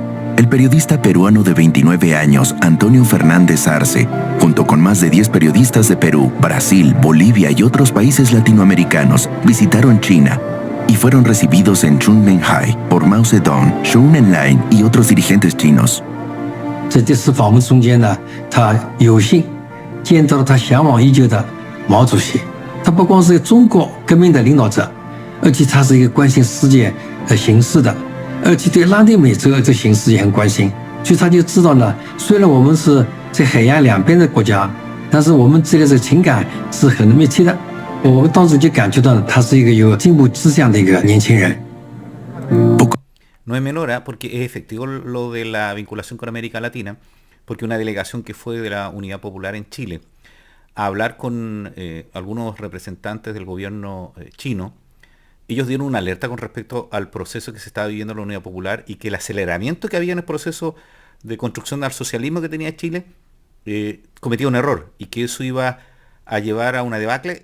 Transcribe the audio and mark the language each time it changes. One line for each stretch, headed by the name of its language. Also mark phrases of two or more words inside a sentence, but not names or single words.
Spanish: El periodista peruano de 29 años, Antonio Fernández Arce, junto con más de 10 periodistas de Perú, Brasil, Bolivia y otros países latinoamericanos, visitaron China y fueron recibidos en Kunming-hai por Mao Zedong, Zhou Enlai y otros dirigentes chinos.
Chinese: 在这次访问中间呢，他有幸见到了他向往已久的毛主席。他不光是一个中国革命的领导者，而且他是一个关心世界形势的，而且对拉丁美洲这形势也很关心。所以他就知道呢，虽然我们是在海洋两边的国家，但是我们之间的情感是很密切的。我当时就感觉到他是一个有进步志向的一个年轻人。
Spanish: No es menor, ¿eh? Porque es efectivo lo de la vinculación con América Latina, porque una delegación que fue de la Unidad Popular en Chile a hablar con algunos representantes del gobierno chino, ellos dieron una alerta con respecto al proceso que se estaba viviendo en la Unidad Popular y que el aceleramiento que había en el proceso de construcción del socialismo que tenía Chile cometía un error y que eso iba a llevar a una debacle.